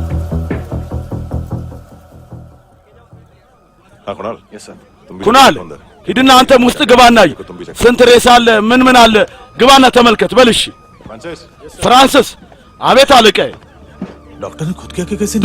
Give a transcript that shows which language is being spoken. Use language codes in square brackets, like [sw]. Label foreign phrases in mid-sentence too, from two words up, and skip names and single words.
[hi] हाँ कुणाल [en] yes sir [am] कुणाल ሂድና አንተም ውስጥ ግባና ስንት ሬሳ አለ ምን አለ ግባና ተመልከት በልሽ። ፍራንሲስ። አቤት አለቃዬ። [hi] डॉक्टर ने खुद क्या क्या कैसे